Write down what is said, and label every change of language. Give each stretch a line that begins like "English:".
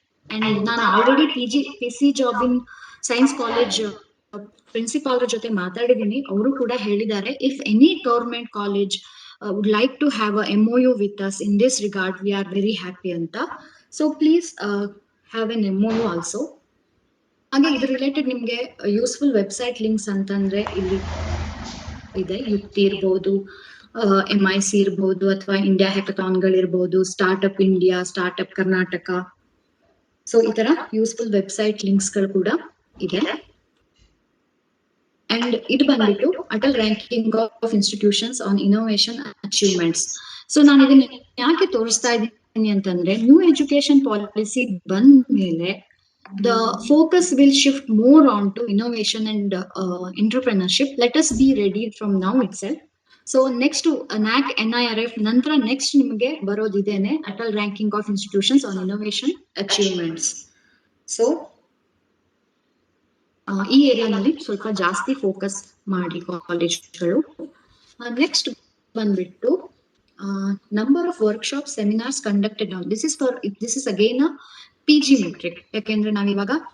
Kannada: And ನಾನು already PC ಜಾಬಿನ್ science college principal ಜೊತೆ ಮಾತಾಡಿದ್ದೀನಿ. ಅವರು ಕೂಡ ಹೇಳಿದ್ದಾರೆ,
English: If any government college would like to have a MOU with us in this regard, we are very happy ಅಂತ. So please have an MOU also.
Kannada: ಹಾಗೆ ಇದ್ರ related ನಿಮ್ಗೆ useful website links ಅಂತಂದ್ರೆ ಇಲ್ಲಿ ಇದೆ. ಯುಕ್ತಿ ಇರ್ಬೋದು, MIC ಇರ್ಬೋದು, ಅಥವಾ India ಹ್ಯಾಕಥಾನ್ಗಳಿರ್ಬೋದು, startup India, startup Karnataka. So ಈ ತರ ಯೂಸ್ಫುಲ್ ವೆಬ್ಸೈಟ್ ಲಿಂಕ್ಸ್ಗಳು ಕೂಡ ಇದೆ. ಅಂಡ್ ಇದು ಬಂದ್ಬಿಟ್ಟು Atal ranking of institutions on innovation achievements. So ನಾನು ಇದನ್ನ ಯಾಕೆ ತೋರಿಸ್ತಾ ಇದ್ದೀನಿ ಅಂತಂದ್ರೆ, ನ್ಯೂ ಎಜುಕೇಶನ್ ಪಾಲಿಸಿ ಬಂದ ಮೇಲೆ
English: the focus will shift more on to innovation and entrepreneurship. Let us be ready from now itself. So next to
Kannada: NAC NIRF ನಂತರ next ನಿಮಗೆ ಬರೋದಿದೇನೆ Atal ranking of institutions on innovation achievements. So ಈ ಏರಿಯಾನಲ್ಲಿ ಸ್ವಲ್ಪ ಜಾಸ್ತಿ focus ಮಾಡಿ ಕಾಲೇಜ್ಗಳು.
English: Next ಬಂದ್ಬಿಟ್ಟು number of workshop seminars conducted. This is again PG metric.
Kannada: ಯಾಕೆಂದ್ರೆ ನಾವಿವಾಗ